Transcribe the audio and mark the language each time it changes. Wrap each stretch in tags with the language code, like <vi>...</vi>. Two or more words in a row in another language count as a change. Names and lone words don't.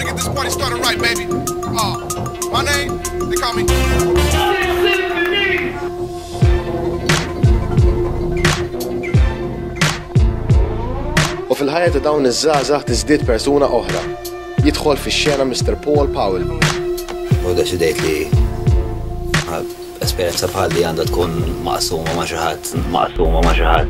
<en>the party started right, baby. My name, they call me.</en> <mt>U fil-ħajja ta' dawn iż-żgħażagħ tiżdied persuna oħra. Jidħol fix-xena Mr. Paul Powell. U deċidejt li esperjenza bħal li għandha tkun maqsuma ma' xi ħadd.</mt>